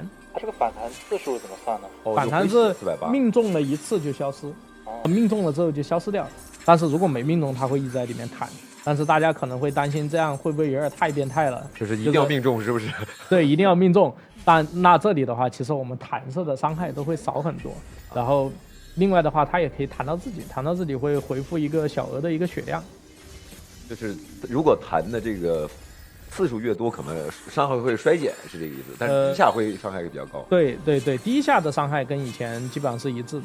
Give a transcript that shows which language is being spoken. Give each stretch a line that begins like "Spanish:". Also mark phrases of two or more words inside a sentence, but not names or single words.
Chinese: 它这个反弹次数怎么算呢？反弹是命中了1次就消失，命中了之后就消失掉。但是如果没命中，它会一直在里面弹。但是大家可能会担心，这样会不会有点太变态了？就是一定要命中，是不是？对，一定要命中。但那这里的话，其實我們彈射的傷害都會少很多。然後另外的話，它也可以彈到自己，彈到自己會回復一個小額的一個血量。就是如果彈的這個次數越多，可能傷害會衰減，是這個意思。但是第一下會傷害比較高。對對對，第一下的傷害跟以前基本上是一致的。